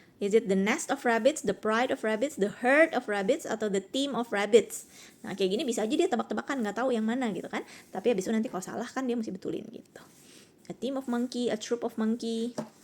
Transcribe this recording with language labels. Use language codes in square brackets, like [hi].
[en] Is it the nest of rabbits, the pride of rabbits, the herd of rabbits, atau the team of rabbits? [id] Nah kayak gini bisa aja dia tebak-tebakan, nggak tahu yang mana gitu kan. Tapi abis itu nanti kalau salah kan dia mesti betulin gitu. [en] A team of monkey, a troop of monkey.